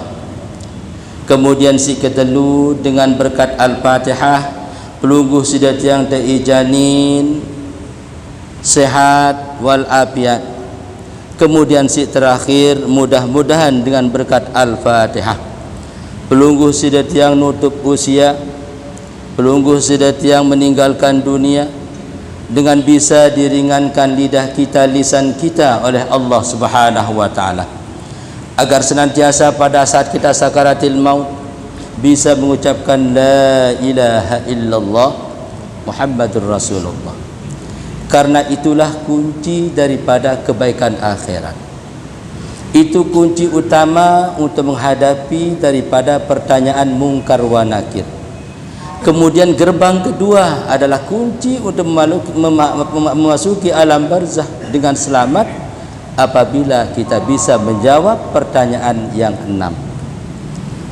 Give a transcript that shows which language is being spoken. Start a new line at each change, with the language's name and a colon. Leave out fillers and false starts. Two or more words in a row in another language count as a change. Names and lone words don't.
Indonesian: Kemudian si kedua dengan berkat Al-Fatihah pelungguh sidatia yang teijanin sehat wal afiat. Kemudian si terakhir mudah-mudahan dengan berkat Al-Fatihah pelungguh sidat yang nutup usia, pelungguh sidat yang meninggalkan dunia dengan bisa diringankan lidah kita, lisan kita oleh Allah
Arabic: سبحانه وتعالى,
Indonesian: agar senantiasa pada saat kita sakaratil maut bisa mengucapkan
Arabic: لا إله إلا الله محمد رسول الله.
Indonesian: Karena itulah kunci daripada kebaikan akhirat. Itu kunci utama untuk menghadapi daripada pertanyaan
Arabic: منكر ونكير.
Indonesian: Kemudian gerbang kedua adalah kunci untuk memasuki alam barzah dengan selamat apabila kita bisa menjawab pertanyaan yang 6.